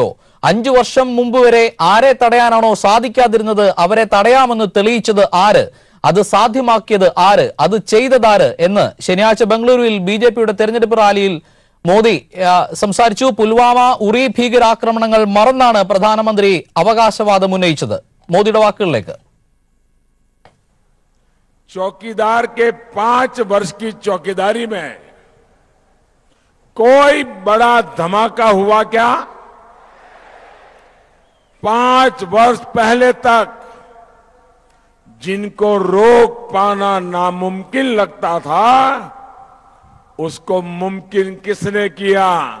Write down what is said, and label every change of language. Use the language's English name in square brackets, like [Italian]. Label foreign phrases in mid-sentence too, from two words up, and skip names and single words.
[Malayalam] 5 വർഷം മുമ്പ് വരെ ആരെ തടയാനാണോ സാധിക്കാതിരുന്നത് അവരെ തടയാമെന്ന് തെളിയിച്ചത് ആര്? അത് സാധ്യമാക്കിയത് ആര്? അത് ചെയ്തതാര് എന്ന് ശനിയാഴ്ച ബംഗളൂരുവിൽ ബിജെപിയുടെ തെരഞ്ഞെടുപ്പ് റാലിയിൽ മോദി സംസാരിച്ചു. പുൽവാമ, ഉറി ഭീകരാക്രമണങ്ങൾ മറന്നാണ് പ്രധാനമന്ത്രി അവകാശവാദം ഉന്നയിച്ചത്. മോദിയുടെ വാക്കുകളിലേക്ക്. [Hindi] चौकीदार के 5 वर्ष की चौकीदारी में कोई बड़ा धमाका हुआ क्या? 5 वर्ष पहले तक जिनको रोक पाना नामुमकिन लगता था, उसको मुमकिन किसने किया?